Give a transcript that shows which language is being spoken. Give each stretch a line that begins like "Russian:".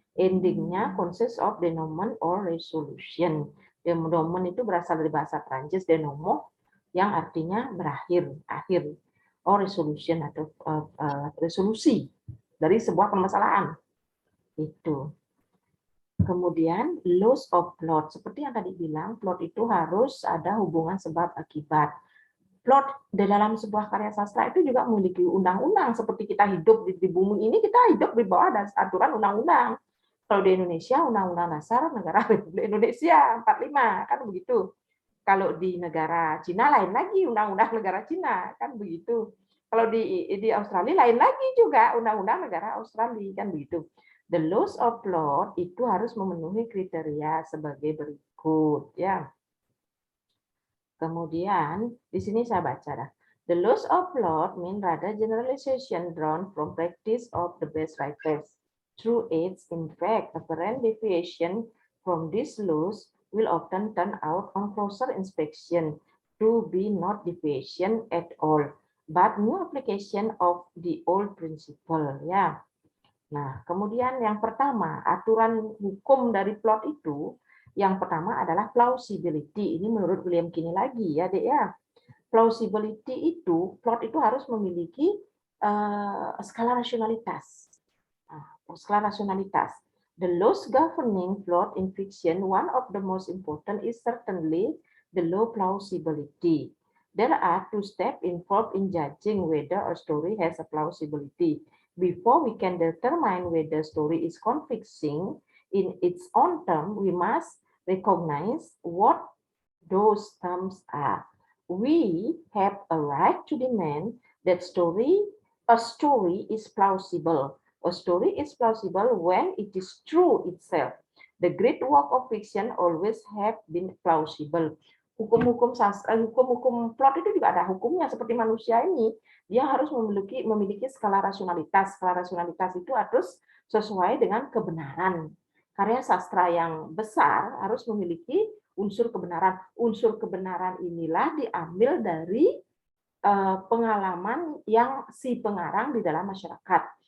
English: Endingnya consists of denouement or resolution.
Indonesian: Denouement itu berasal dari bahasa Prancis, denouement, yang artinya berakhir, akhir.
English: Or resolution
Indonesian: atau resolusi dari sebuah permasalahan. Itu. Kemudian loss of plot, seperti yang tadi bilang, plot itu harus ada hubungan sebab akibat. Plot di dalam sebuah karya sastra itu juga memiliki undang-undang, seperti kita hidup di bumi ini, kita hidup di bawah aturan undang-undang. Kalau di Indonesia, Undang-Undang Dasar Negara Republik Indonesia 45, kan begitu. Kalau di negara Cina lain lagi, Undang-Undang Negara Cina, kan begitu. Kalau di Australia lain lagi juga, Undang-Undang Negara Australia, kan begitu.
English: The loss of plot
Indonesian: itu harus memenuhi kriteria sebagai berikut ya. Kemudian di sini saya baca dah.
English: The loss of plot mean rather generalization drawn from practice of the best writers. through its, in fact, apparent deviation from these laws will often turn out on closer inspection to be not deviation at all, but new application of the old principle.
Indonesian: Ya. Nah, kemudian yang pertama, aturan hukum dari plot itu, yang pertama adalah plausibility. Ini menurut William Kinney lagi ya, Dek ya. Plausibility itu, plot itu harus memiliki skala rasionalitas. Skala rasionalitas.
English: The laws governing plot in fiction, one of the most important is certainly the law plausibility. There are two steps involved in judging whether a story has a plausibility. Before we can determine whether a story is convincing in its own term, we must recognize what those terms are. We have a right to demand that a story is plausible. A story is plausible when it is true itself. The great work of fiction always have been plausible.
Indonesian: Hukum-hukum sastra, hukum-hukum plot itu juga ada hukumnya seperti manusia ini. Dia harus memiliki skala rasionalitas. Skala rasionalitas itu harus sesuai dengan kebenaran. Karya sastra yang besar harus memiliki unsur kebenaran. Unsur kebenaran inilah diambil dari pengalaman yang si pengarang di dalam masyarakat.